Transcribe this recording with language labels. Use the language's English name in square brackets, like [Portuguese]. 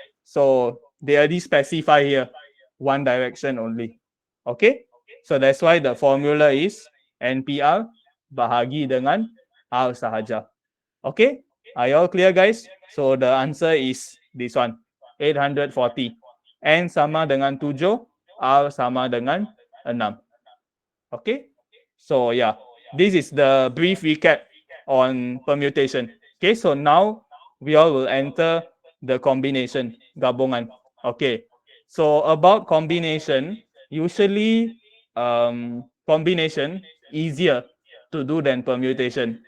[English] So they already specify here one direction only. Okay? So that's why the formula is NPR [Malay] bahagi dengan R sahaja. [English] Okay? Are you all clear guys? So the answer is this one. 840. [Malay] N sama dengan 7, R sama dengan 6. [English] Okay? So yeah, this is the brief recap on permutation. Okay, so now we all will enter the combination, gabungan. Okay, so about combination, usually combination easier to do than permutation.